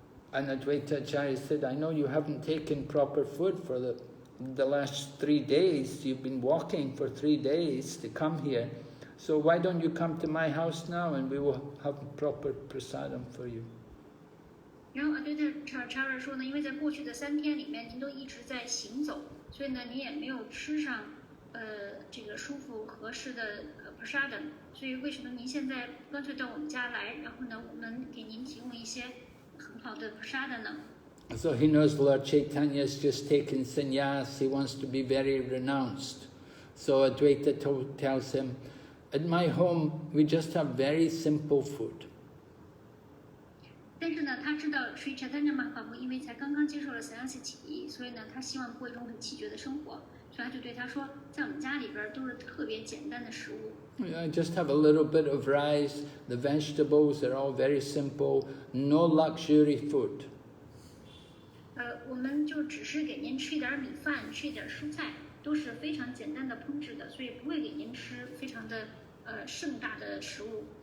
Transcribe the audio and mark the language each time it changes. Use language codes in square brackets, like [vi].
[en] And Advaita Acharya said, I know you haven't taken proper food for the last 3 days. You've been walking for 3 days to come here. So why don't you come to my house now and we will have proper prasadam for you. [zh] 然后Advaita Acharya 说呢，因为在过去的3天里面，您都一直在行走，所以呢，您也没有吃上这个舒服合适的prasadam，所以为什么您现在干脆到我们家来，然后呢，我们给您提供一些很好的prasadam呢？ [en] So he knows Lord Chaitanya has just taken sannyas. He wants to be very renounced. So Advaita tells him, at my home we just have very simple food. [zh] 但是呢，他知道 Sri Chaitanya Mahaprabhu 因为才刚刚接受了sannyasi起义，所以呢，他希望过一种很奇绝的生活，所以他就对他说，在我们家里边都是特别简单的食物。 [en] I just have a little bit of rice. The vegetables are all very simple. No luxury food. [zh] 我们就只是给您吃一点米饭，吃一点蔬菜，都是非常简单的烹制的，所以不会给您吃非常的盛大的食物。